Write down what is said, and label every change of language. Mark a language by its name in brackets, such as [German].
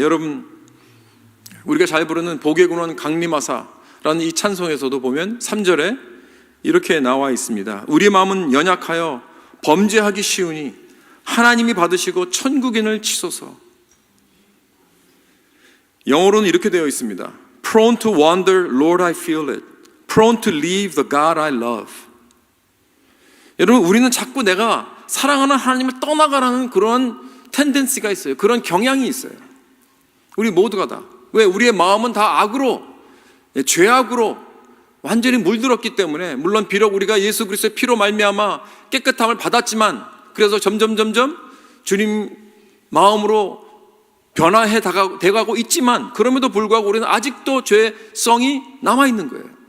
[Korean] 여러분, 우리가 잘 부르는 복의 근원 강림하사라는 이 찬송에서도 보면 3절에 이렇게 나와 있습니다. 우리 마음은 연약하여 범죄하기 쉬우니 하나님이 받으시고 천국인을 치소서. 영어로는 이렇게 되어 있습니다. [English] Prone to wander, Lord I feel it. Prone to leave the God I love. [Korean] 여러분, 우리는 자꾸 내가 사랑하는 하나님을 떠나가라는 그런 텐덴시가 있어요. 그런 경향이 있어요. 우리 모두가 다. 왜? 우리의 마음은 다 악으로, 죄악으로 완전히 물들었기 때문에, 물론 비록 우리가 예수 그리스도의 피로 말미암아 깨끗함을 받았지만, 그래서 점점 주님 마음으로 변화해 돼가고 있지만, 그럼에도 불구하고 우리는 아직도 죄성이 남아있는 거예요.